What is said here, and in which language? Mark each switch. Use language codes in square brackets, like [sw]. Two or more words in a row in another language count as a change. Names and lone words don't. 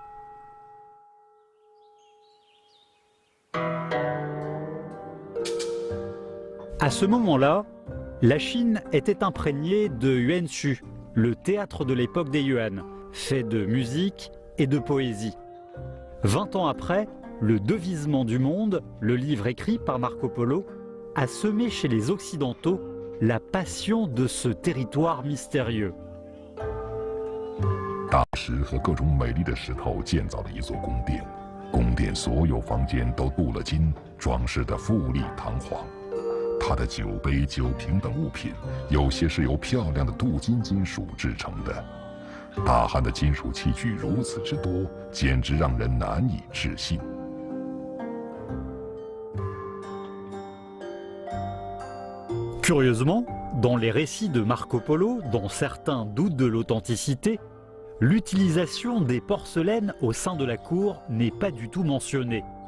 [fr] À ce moment-là, la Chine était imprégnée de Yuanshu, le théâtre de l'époque des Yuan, fait de musique et de poésie. 20 ans après, le Devisement du monde, le livre écrit par Marco Polo, a semé chez les Occidentaux la passion de ce territoire mystérieux. [zh] 大石和各种美丽的石头建造了一座宫殿，宫殿所有房间都镀了金，装饰得富丽堂皇。它的酒杯、酒瓶等物品，有些是由漂亮的镀金金属制成的。大汉的金属器具如此之多，简直让人难以置信。 [fr] Curieusement, dans les récits de Marco Polo, dont certains doutent de l'authenticité, l'utilisation des porcelaines au sein de la cour n'est pas du tout mentionnée.